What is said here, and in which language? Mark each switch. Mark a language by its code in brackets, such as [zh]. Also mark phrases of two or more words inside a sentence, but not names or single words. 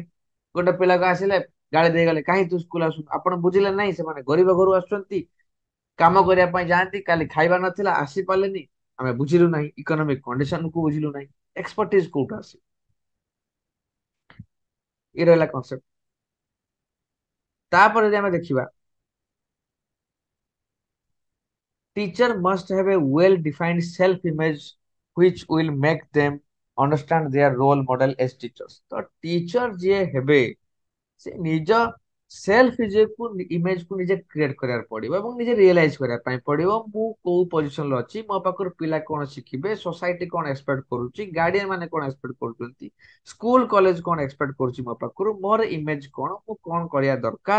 [or] ଗୋଟେ ପିଲାକୁ ଆସିଲେ ଗାଳି ଦେଇଗଲେ, କାହିଁ ତୁ ସ୍କୁଲ ଆସୁଛୁ, ଆପଣ ବୁଝିଲେ ନାହିଁ। ସେମାନେ ଗରିବ ଘରୁ ଆସୁଛନ୍ତି, କାମ କରିବା ପାଇଁ ଯାଆନ୍ତି, କାଲି ଖାଇବା ନଥିଲା ଆସି ପାରିଲେନି, ଆମେ ବୁଝିଲୁ ନାହିଁ, [en] economic conditionku [or] ବୁଝିଲୁ ନାହିଁ, ଏକ୍ସପର୍ଟିଜ କୋଉଠୁ ଆସିବ। ଏ ରହିଲା କନସେପ୍ଟ। ତାପରେ ଯଦି ଆମେ ଦେଖିବା, [en] teacher must have a well defined self image which will make them understand their role model as teachers। [or] ତ ଟିଚର ଯିଏ ହେବେ ସେ ନିଜ [en] self image [or] କୁ ନିଜେ କ୍ରିଏଟ କରିବାକୁ ପଡିବ ଏବଂ ନିଜେ ରିଏଲାଇଜ କରିବା ପାଇଁ ପଡିବ। ମୁଁ କୋଉ ପୋଜିସନରେ ଅଛି, ମୋ ପାଖରୁ ପିଲା କଣ ଶିଖିବେ, ସୋସାଇଟି କଣ ଏକ୍ସପେକ୍ଟ କରୁଛି, ଗାର୍ଡିଆନ ମାନେ କଣ ଏକ୍ସପେକ୍ଟ କରୁଛନ୍ତି, [en] school college [or] କଣ ଏକ୍ସପେକ୍ଟ କରୁଛି ମୋ ପାଖରୁ, ମୋର ଇମେଜ କଣ, ମୁଁ କଣ କରିବା ଦରକାର।